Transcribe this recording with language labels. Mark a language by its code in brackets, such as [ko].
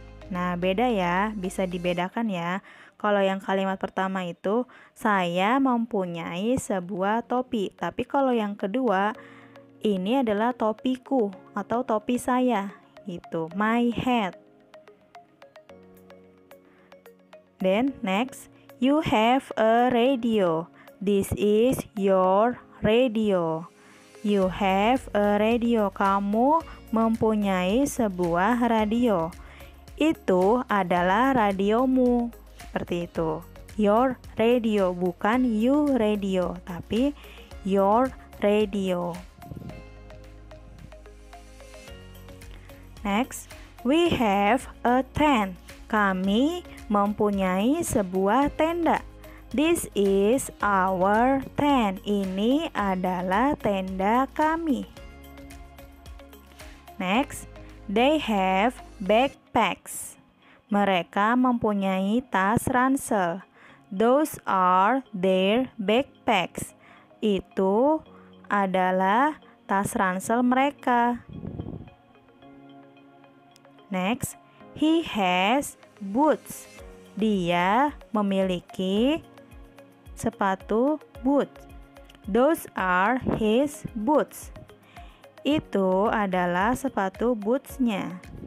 [id] Nah, beda ya, bisa dibedakan ya. Kalau yang kalimat pertama itu, saya mempunyai sebuah topi. Tapi kalau yang kedua, ini adalah topiku atau topi saya. [en] Gitu, my hat. Then next, you have a radio. This is your radio. You have a radio. [id] Kamu mempunyai sebuah radio. Itu adalah radiomu. Seperti itu. [en] Your radio, [id] bukan [en] you radio, [id] tapi [en] your radio. Next, we have a tent. [id] Kami mempunyai sebuah tenda. [en] This is our tent. [id] Ini adalah tenda kami. [en] Next, they have backpacks. [id] Mereka mempunyai tas ransel. [en] Those are their backpacks. [id] Itu adalah tas ransel mereka. [en] Next, he has boots. [id] Dia memiliki sepatu boot. [en] Those are his boots. [id] Itu adalah sepatu bootsnya.